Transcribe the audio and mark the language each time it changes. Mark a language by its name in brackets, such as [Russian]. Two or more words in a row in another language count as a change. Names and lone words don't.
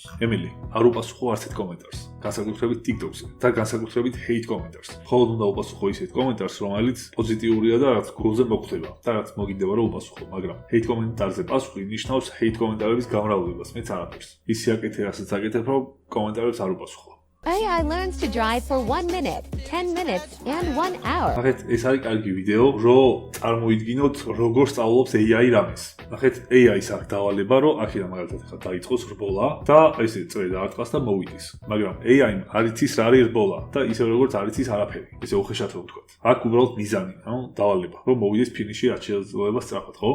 [Georgian] ემილი, არ უპასუხო არც ერთ კომენტარს, განსაკუთრებით TikTok-ზე და განსაკუთრებით hate კომენტარს. მხოლოდ უნდა უპასუხო ისეთ კომენტარს, რომელიც პოზიტიურია და რაც გულზე მოხვდება და რაც მოგინდება რომ უპასუხო, მაგრამ hate კომენტარზე პასუხი ნიშნავს hate კომენტარების გამრავლებას, მეც არაფერს. ისე აკეთე, რასაც აკეთებ, რომ კომენტარებს არ უპასუხო. [English] AI learns to drive for 1 minute, 10 minutes, and 1 hour. [Georgian] ნახეთ, ეს არის კარგი ვიდეო, რომ წარმოიდგინოთ, როგორ სწავლობს AI რამეს. ნახეთ, AI-ს აქვს დავალება, რომ აქედან მაგალითად ხა დაიწყოს რბოლა და ესე წრე დაარტყას და მოვიდეს. მაგრამ AI-მ არ იცის რა არის რბოლა და ისე როგორც არ იცის არაფერი. ესე უხეშად რომ ვთქვათ. აქ უბრალოდ მიზანი, ანუ დავალება, რომ მოვიდეს ფინიში რაც შეიძლება სწრაფად, ხო?